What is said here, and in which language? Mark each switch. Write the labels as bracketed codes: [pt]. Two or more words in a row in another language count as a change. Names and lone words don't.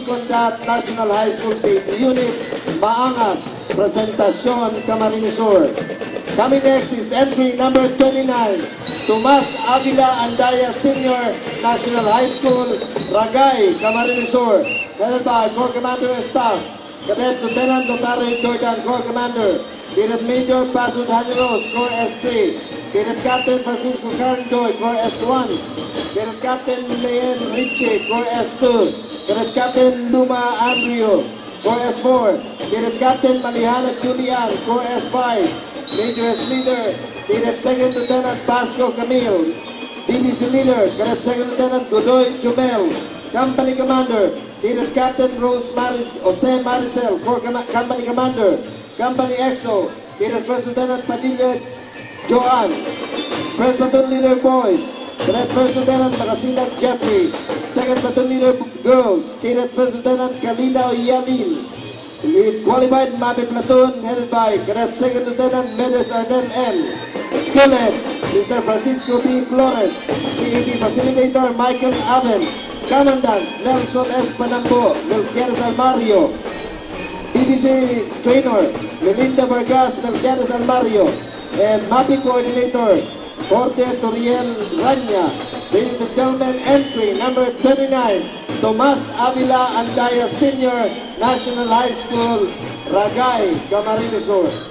[en] Condat, National High School Safety Unit, Maangas, Presentación Camarines Sur. Coming next is entry number 29, Tomas Avila Andaya Senior, National High School, Ragay, Camarines Sur. Headed by Corps Commander and Staff, Cadet Lieutenant Notary Jordan, Corps Commander. Cadet Major Pasud Haniros, Corps S3. Cadet Captain Francisco Caranjoy, Corps S1. Cadet Captain Mayen Richie, Corps S2. Cadet Captain Luma Andrew, Corps S4. Cadet Captain Malihana Julian, Corps S5. Major S Leader, Cadet Second Lieutenant Pasco Camille. DBC Leader, Cadet Second Lieutenant Godoy Jumel. Company Commander, Cadet Captain Rose Jose Maricel, Corps Company Commander. Company EXO, Cadet First Lieutenant Padilla Joan. First Platoon Leader Boys, Cadet First Lieutenant Magasinag Jeffrey. Second Platoon Leader Girls, Cadet First Lieutenant Kalina Yalin. With qualified MAPI Platoon headed by Cadet Second Lieutenant Medes Arnel M. School Head, Mr. Francisco P. Flores. CAP Facilitator Michael Aben. Commandant Nelson S. Panambo, Melquiades Almario. DBC Trainer Melinda Vargas, Melquiades Almario. And MAPI Coordinator Jorge Toriel Rania. Ladies and gentlemen, entry number 29, Tomas Avila Andaya Senior, National High School, Ragay, Camarines Sur.